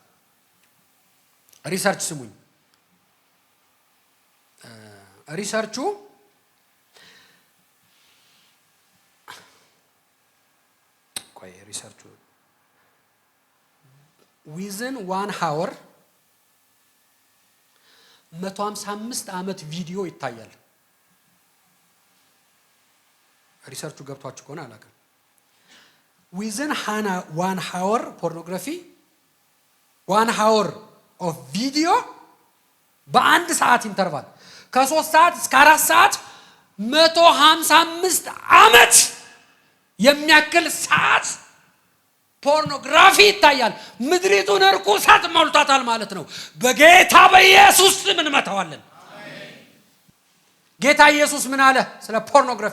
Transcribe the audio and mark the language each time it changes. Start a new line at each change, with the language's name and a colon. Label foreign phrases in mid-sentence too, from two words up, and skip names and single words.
Amharic: ሪሰርች ስሙኝ። ሪሰርቹ
English: within 1 hour
Amharic: 155 ዓመት ቪዲዮ ይታያል። ሪሰርቹ ገብቷችሁ ከሆነ አላውቅም።
English: within 1 hour pornography 1 hour of video
Amharic: በአንድ ሰዓት ኢንተርቫል ከ3 ሰዓት እስከ 4 ሰዓት 155 ዓመት የሚያክል ሰዓት ፖርኖግራፊ ይታያል። ምድሪቱን ርኩሰት ሞልቷታል ማለት ነው። በጌታ በኢየሱስ ስም እንመታዋለን። አሜን። ጌታ ኢየሱስ ምን አለ ስለ ፖርኖግራፊ?